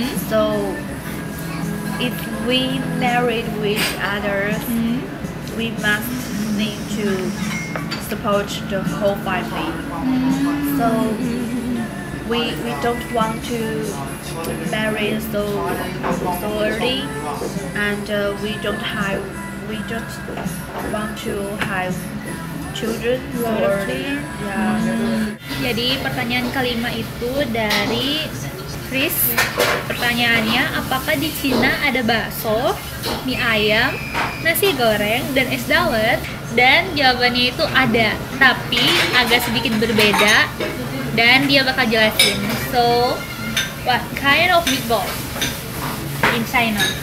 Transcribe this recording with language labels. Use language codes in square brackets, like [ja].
[en] So if we married with others, we must need to support the whole family. So we don't want to marry so early, and we just want to have children so early. [id] Jadi pertanyaan kelima itu dari Chris. Pertanyaannya, apakah di Cina ada bakso, mie ayam, nasi goreng, dan es dawet? Dan jawabannya itu ada, tapi agak sedikit berbeda. Dan dia bakal jelasin. [en] So, what kind of meatball in China?